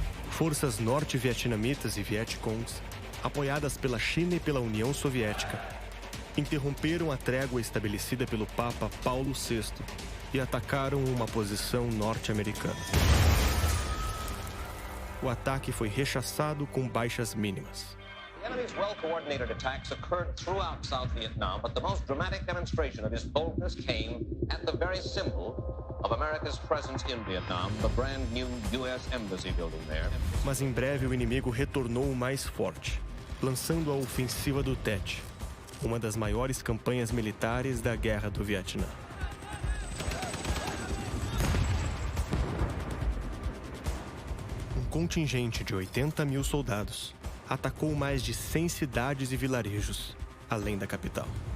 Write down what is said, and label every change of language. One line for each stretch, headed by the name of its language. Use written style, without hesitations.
Portuguese: Forças norte-vietnamitas e Vietcongs, apoiadas pela China e pela União Soviética, interromperam a trégua estabelecida pelo Papa Paulo VI e atacaram uma posição norte-americana. O ataque foi rechaçado com baixas mínimas.
English: The enemy's well-coordinated attacks occurred throughout South Vietnam, but the most dramatic demonstration of his boldness came at the very symbol of America's presence in Vietnam, the brand new U.S. Embassy building there.
Portuguese: Mas em breve o inimigo retornou mais forte, lançando a ofensiva do Tet, uma das maiores campanhas militares da Guerra do Vietnã. Um contingente de 80 mil soldados atacou mais de 100 cidades e vilarejos, além da capital.